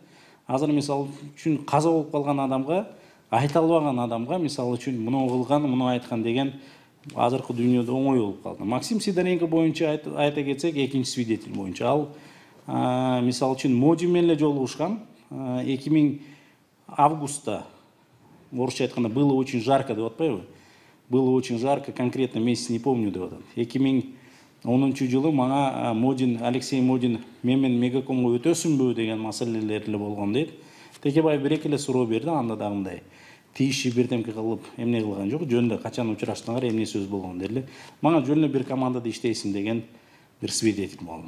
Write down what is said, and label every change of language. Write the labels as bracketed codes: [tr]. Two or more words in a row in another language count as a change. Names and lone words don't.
[ky] Азыр мисалы үчүн каза болуп калган адамга, айта албаган адамга, мисалы үчүн муну кылган, муну айткан деген азыркы дүйнөдө оңой болуп калды. Максим Сидоренко боюнча айта кетсек, экинчи свидетель боюнча ал мисалы үчүн Модин менен эле жолугушкан. 2000 августта, орусча айтканда, [ru] было очень жарко [ky] деп атпайбы? [ru] Было очень жарко, конкретно месяц не помню [ky] деп атат. 2010 жылы мага Модин, Алексей Модин менен Мегакомго өтөсүнбү деген маселелер эле болгон дейт. Текебаев бир эки эле суроо берди, анда да мындай тийиши бирдемке кылып эмне кылган жок, жөнүндө качан учураштыңар, эмне сөз болгон дели. Мага жөн эле бир командада иштейсиң деген бир свидетель болду.